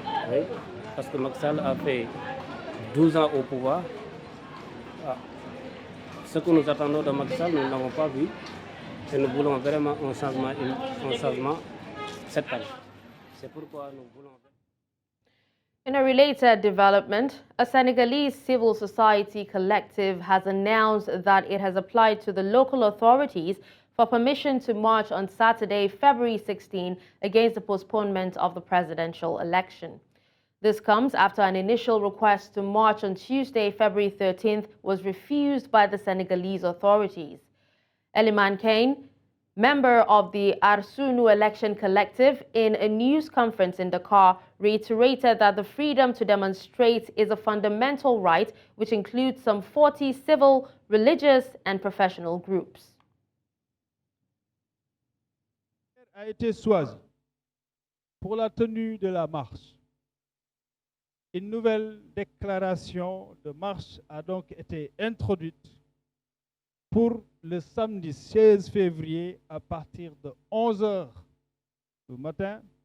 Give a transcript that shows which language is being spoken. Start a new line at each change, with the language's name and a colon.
French: Oui, parce que Macky Sall a fait 12 ans au pouvoir. Ce que nous attendons de Macky Sall, nous ne l'avons pas vu. Et nous voulons vraiment un changement cette année. C'est pourquoi nous voulons...
English: In a related development, a Senegalese civil society collective has announced that it has applied to the local authorities for permission to march on Saturday, February 16, against the postponement of the presidential election. This comes after an initial request to march on Tuesday, February 13th, was refused by the Senegalese authorities. Eliman Kane, member of the Arsunu Election Collective, in a news conference in Dakar, reiterated that the freedom to demonstrate is a fundamental right, which includes some 40 civil, religious, and professional groups.
French: A été choisi pour la tenue de la marche. Une nouvelle déclaration de marche a donc été introduite pour le samedi 16 février à partir de 11 h du matin.